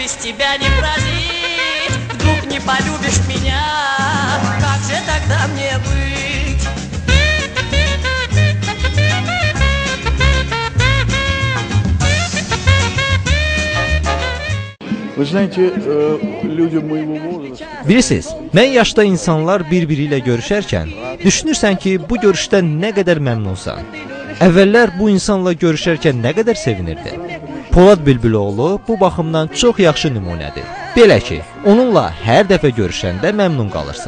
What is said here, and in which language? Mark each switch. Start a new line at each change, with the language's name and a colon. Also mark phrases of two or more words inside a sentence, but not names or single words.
Russian: тебя не прозреть, вдруг не полюбишь меня, как же тогда мне быть? Вы знаете, людям моего возраста...
Azerbaijani: Bilirsiniz, mən yaşda insanlar bir-biri ilə görüşərkən düşünürsən ki, bu görüşdən nə qədər məmnunsan. Əvvəllər bu insanla görüşərkən nə qədər sevinirdi. Polad Bülbüloğlu bu baxımdan çox yaxşı nümunədir. Belə ki, onunla hər dəfə görüşəndə məmnun qalırsan.